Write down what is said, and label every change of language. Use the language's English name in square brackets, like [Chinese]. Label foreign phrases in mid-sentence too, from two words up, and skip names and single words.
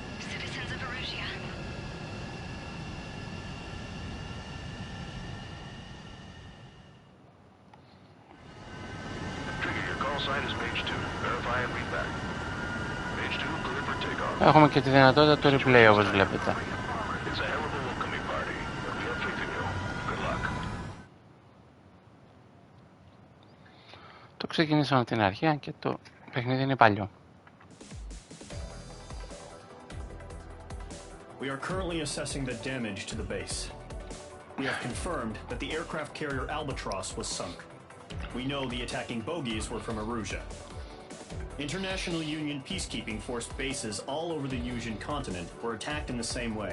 [Greek] Έχουμε και τη δυνατότητα του replay όπως βλέπετε. Το ξεκινήσαμε από την αρχή και το παιχνίδι είναι παλιό. [English] We are currently assessing the damage to the base. We have confirmed that the aircraft carrier Albatross was sunk. We know the attacking bogies were from Erusia. International Union peacekeeping force bases all over the Yusian continent were attacked in the same way.